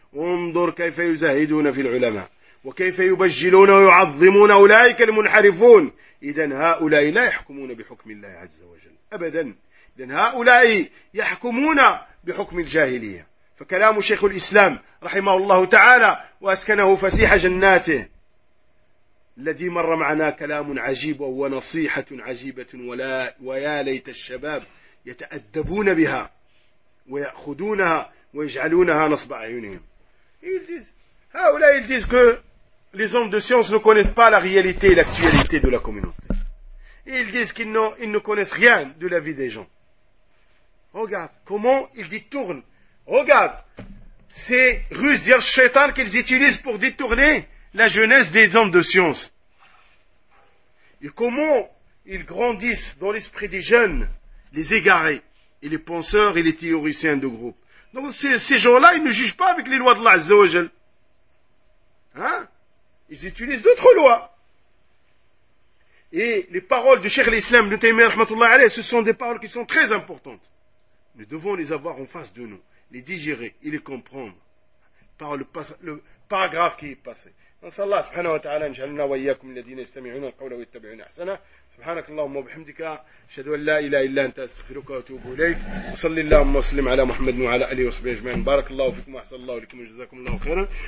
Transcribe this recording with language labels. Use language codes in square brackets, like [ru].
[ar] انظر كيف يزهدون في العلماء وكيف يبجلون ويعظمون أولئك المنحرفون إذن هؤلاء لا يحكمون بحكم الله عز وجل أبدا إذن هؤلاء يحكمون بحكم الجاهلية فكلام شيخ الإسلام رحمه الله تعالى وأسكنه فسيح جناته الذي مر معنا كلام عجيب ونصيحة عجيبة ولا ويا ليت الشباب يتأدبون بها ويأخذونها ويجعلونها نصب عيونهم. [fr] Ils disent que les hommes de science ne connaissent pas la réalité et l'actualité de la communauté. Et ils disent qu'ils ne connaissent rien de la vie des gens. Regarde comment ils détournent. Regarde ces ruses d'Al Shaitan qu'ils utilisent pour détourner la jeunesse des hommes de science. Et comment ils grandissent dans l'esprit des jeunes, les égarés, et les penseurs et les théoriciens de groupe. Donc ces gens-là, ils ne jugent pas avec les lois d'Allah Azza wa Jal. Hein? Ils utilisent d'autres lois. Et les paroles du Cheikh l'Islam, Ibn Taymiyyah rahmatullah alayh, ce sont des paroles qui sont très importantes. Nous devons les avoir en face de nous, les digérer et les comprendre par le paragraphe qui est passé. [ar] Allah subhanahu wa ta'ala injalna wa iyyakum alladhina yastami'una al-qawla wa yattabi'una ahsana. سبحانك اللهم وبحمدك اشهد ان لا اله الا انت استغفرك واتوب اليك وصلي اللهم وسلم على محمد وعلى اله وصحبه اجمعين بارك الله فيكم واحسن الله اليكم وجزاكم الله خيرا.